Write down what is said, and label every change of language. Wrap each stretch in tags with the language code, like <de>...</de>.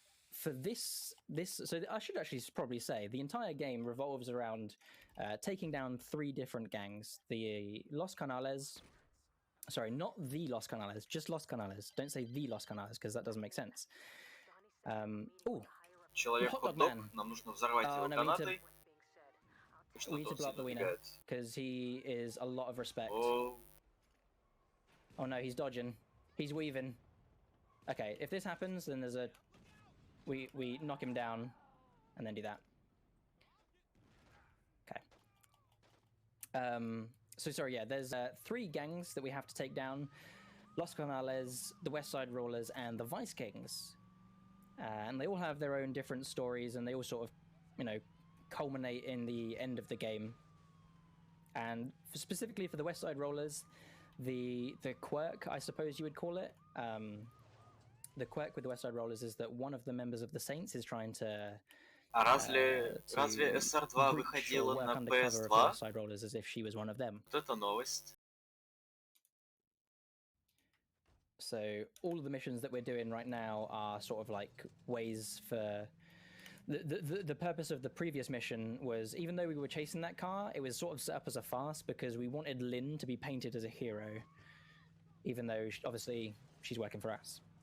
<en>For this, so I should actually probably say the entire game revolves around taking down 3 different gangs: the Los Canales. Sorry, not the Los Canales, just Los Canales. Don't say the Los Canales because that doesn't make sense.</en> <ru>Человек хот-дог, нам нужно взорвать его гранатой.</ru> <en>We need to blow up the wiener because he is a lot of respect. Oh no, he's dodging. He's weaving. Okay, if this happens, then there's a... We knock him down and then do that. Okay. So sorry, yeah, there's 3 gangs that we have to take down. Los Canales, the West Side Rollers, and the Vice Kings. And they all have their own different stories, and they all sort of, you know, culminate in the end of the game. And specifically for the West Side Rollers, the quirk, I suppose you would call it, the quirk with the West Side Rollers is that one of the members of the Saints is trying to</en> <ru>разве SR2 выходила на PS2?</ru> <en>West Side Rollers as if she was one of them.</en> <ru>Вот это новость.</ru> <en>So all of the missions that we're doing right now are sort of like ways for... The purpose of the previous mission was, even though we were chasing that car, it was sort of set up as a farce because we wanted Lynn to be painted as a hero, even though obviously she's working for us.</en>